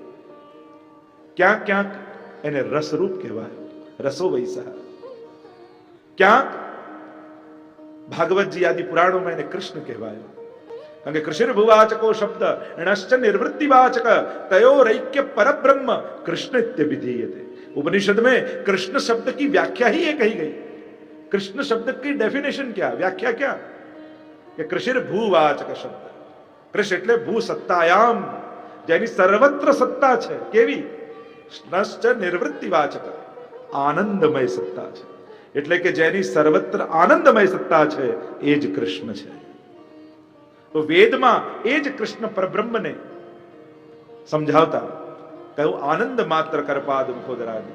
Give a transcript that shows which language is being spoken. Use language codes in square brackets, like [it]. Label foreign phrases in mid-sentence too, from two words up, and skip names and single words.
[gu] ક્યાંક ક્યાંક એને રસરૂપ કહેવાય, [sa] रसो वैसा. [gu] ક્યાંક ભાગવતજી આદિ પુરાણોમાં એને કૃષ્ણ કહેવાય. કારણ કે [sa] कृष्ण भुवाचको शब्द णश्च निवृत्तिवाचक तयोरैक्य परब्रह्म कृष्णत्य विधीयते. [hi] उपनिषद में कृष्ण शब्द की व्याख्या ही ये कही गई. कृष्ण शब्द की डेफिनेशन क्या, व्याख्या क्या, कि कृष्ण भूवाचक शब्द. [gu] कृष्ण એટલે [sa] भू सत्तायाम, [gu] જેની સર્વત્ર સત્તા છે. કેવી? [sa] णश्च निवृत्तिवाचक, [gu] આનંદમય સત્તા છે. એટલે કે જેની સર્વત્ર આનંદમય સત્તા છે એ જ કૃષ્ણ છે. તો વેદમાં એ જ કૃષ્ણ પરબ્રહ્મને સમજાવતા કહ્યું [sa] आनंद मात्र करपाद मुखोदरादि.